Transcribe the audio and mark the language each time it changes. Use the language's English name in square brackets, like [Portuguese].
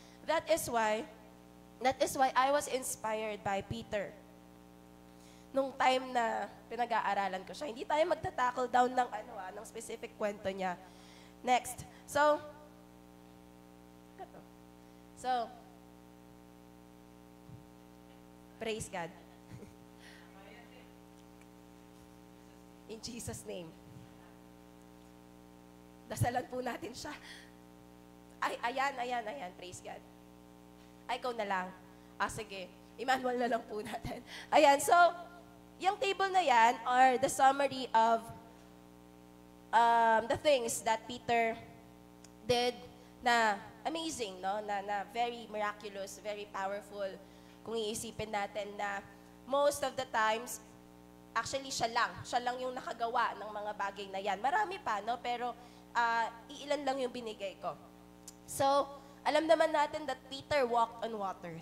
[English] That is why I was inspired by Peter. [Filipino] Nung time na pinag-aaralan ko siya, hindi tayo magta-tackle down ng specific kwento niya. [English] Next. So, praise God. In Jesus' name. [Filipino] Dasalan po natin siya. Ayan. [English] Praise God. [Filipino] Ay, ikaw na lang. Sige. Emmanuel na lang po natin. [English] Ayan, so, yung table na yan are the summary of the things that Peter did na amazing, no? Na very miraculous, very powerful. [Filipino] Kung iisipin natin na [English] most of the times, actually [Filipino] siya lang yung nakagawa ng mga bagay na yan. Marami pa, no? Pero iilan lang yung binigay ko. [English] So, [Filipino] alam naman natin [English] that Peter walked on water.